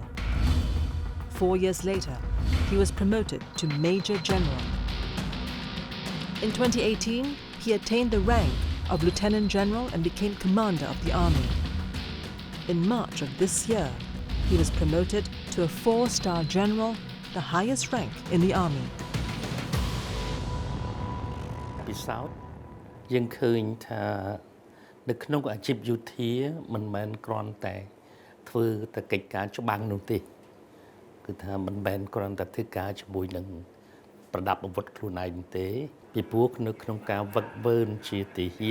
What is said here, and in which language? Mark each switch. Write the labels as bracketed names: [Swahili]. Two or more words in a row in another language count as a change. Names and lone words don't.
[English] 4 years later, he was promoted to Major General. In 2018, he attained the rank of Lieutenant General and became Commander of the Army. In March of this year, he was promoted to a 4-star General, the highest rank in the Army. [Khmer] ពិសោធន៍យើងឃើញថានៅក្នុងអាជីពយោធាមិនមែនគ្រាន់តែធ្វើតែកិច្ចការច្បាំងនោះទេគឺថាមិនមែន គ្រាន់តែធ្វើការជាមួយនឹងប្រដាប់អាវុធខ្លួនឯងទេពីព្រោះនៅក្នុងការវឹកវើជាទាហា